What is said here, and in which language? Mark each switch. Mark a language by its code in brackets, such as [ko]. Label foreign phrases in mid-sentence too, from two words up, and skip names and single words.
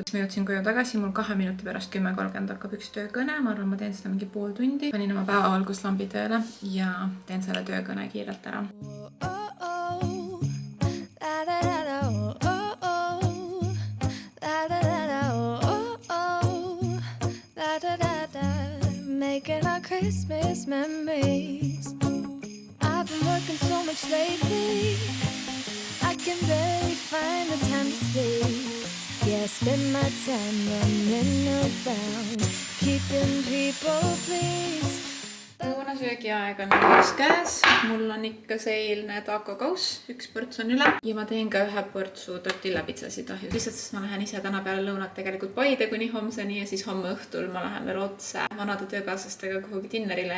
[et] Ma jõudsin koju tagasi, mul 2 minuti pärast 10:30 hakkab üks töökõne, ma arvan, ma teen seda mingi pool tundi. Panin oma päevavalguslambi tööle ja teen selle töökõne kiirelt ära. [en] Making our Christmas memories. I've been working so much lately I can barely find the time to sleep. Yeah, spend my time running around, keeping people pleased. [et] Lõunasöögiaeg on nüüd käes. Mul on ikka see eilne tacokauss, üks ports on üle ja ma teen ka ühe portsu tortillapitsasid ahju. Lihtsalt, sest ma lähen ise täna peale lõunat tegelikult Paide kuni homseni ja siis homme õhtul ma lähen veel otse vanade töökaaslastega kuhugi dinnerile.